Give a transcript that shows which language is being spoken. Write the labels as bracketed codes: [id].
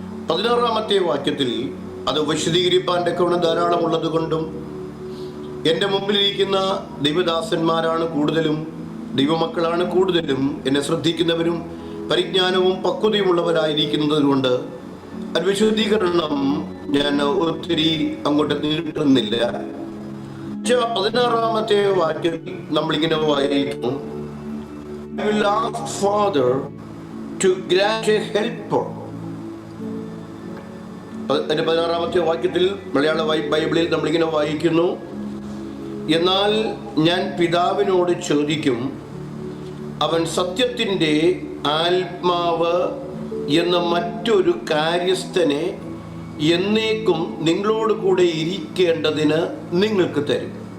[ml] 16-ാമത്തെ വാക്യത്തിൽ അത് വിശദീകരിപ്പാൻ തക്കവണ്ണം ധാരാളമുള്ളത് കൊണ്ടും, എൻ്റെ മുമ്പിലിരിക്കുന്ന ദൈവദാസന്മാരാണ് കൂടുതലും, ദൈവമക്കളാണ് കൂടുതലും, എന്നെ ശ്രദ്ധിക്കുന്നവരും പരിജ്ഞാനവും പക്വതയുമുള്ളവരായിരിക്കുന്നത് കൊണ്ട് അത് വിശദീകരണം ഞാൻ ഒത്തിരി അങ്ങോട്ട് നീട്ടുന്നില്ല. 16-ാമത്തെ വാക്യത്തിൽ നമ്മളിങ്ങനെ വായിക്കുന്നു, [en] I will ask Father to grant a helper. [ml] 16-ാമത്തെ വാക്യത്തിൽ മലയാള ബൈബിളിൽ നമ്മളിങ്ങനെ വായിക്കുന്നു, എന്നാൽ ഞാൻ പിതാവിനോട് ചോദിക്കും, അവൻ സത്യത്തിൻ്റെ ആത്മാവ് എന്ന മറ്റൊരു കാര്യസ്ഥനെ എന്നേക്കും നിങ്ങളോട് കൂടെ ഇരിക്കേണ്ടതിന് നിങ്ങൾക്ക് തരും.